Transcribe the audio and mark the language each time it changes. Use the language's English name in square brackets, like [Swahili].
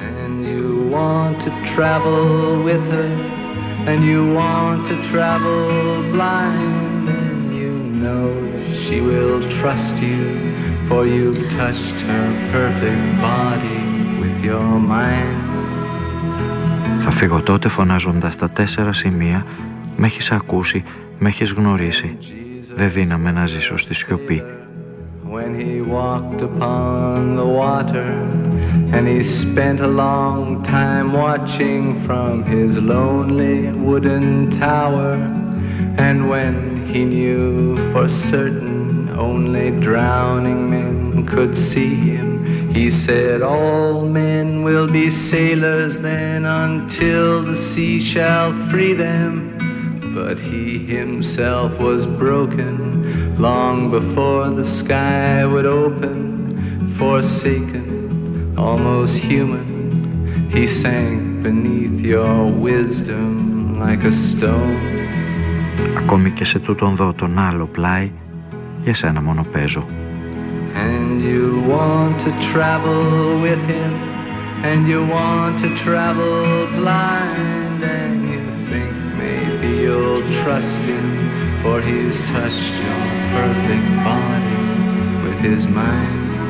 [English] And you want to travel with her, and you want to travel blind, and you know that she will trust you, for you've touched her perfect body with your mind. [Greek] Θα φύγω τότε φωνάζοντας τα τέσσερα σημεία. Μ' έχεις ακούσει, μ' έχεις γνωρίσει. Δεν δύναμαι να ζήσω στη σιωπή. [English] When he walked upon the water, and he spent a long time watching from his lonely wooden tower, and when he knew for certain only drowning men could see him, he said all men will be sailors then until the sea shall free them. But he himself was broken long before the sky would open. Forsaken, almost human, he sank beneath your wisdom like a stone. [Greek] Ακόμη και σε τούτον δω τον άλλο πλάι, για σένα μόνο παίζω. [English] And you want to travel with him, and you want to travel blind, and you think maybe you'll trust him, for he's touched your perfect body with his mind.